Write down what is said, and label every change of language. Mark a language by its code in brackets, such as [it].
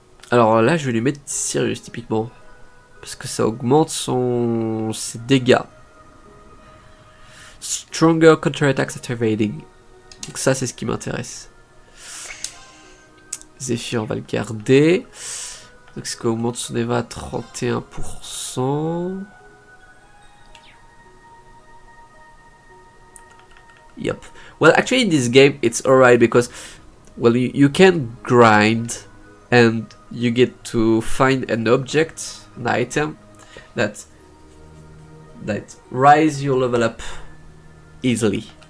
[fr] Alors là, je vais lui mettre Sirius typiquement. Parce que ça augmente ses dégâts. [en] Stronger counter-attacks after evading. [fr] Donc ça, c'est ce qui m'intéresse. Zephyr, on va le garder. Donc ce qui augmente son EVA à 31%. [en] Yep. Well, actually in this game it's alright because, well, you can grind and you get to find an object, an item that rise your level up easily.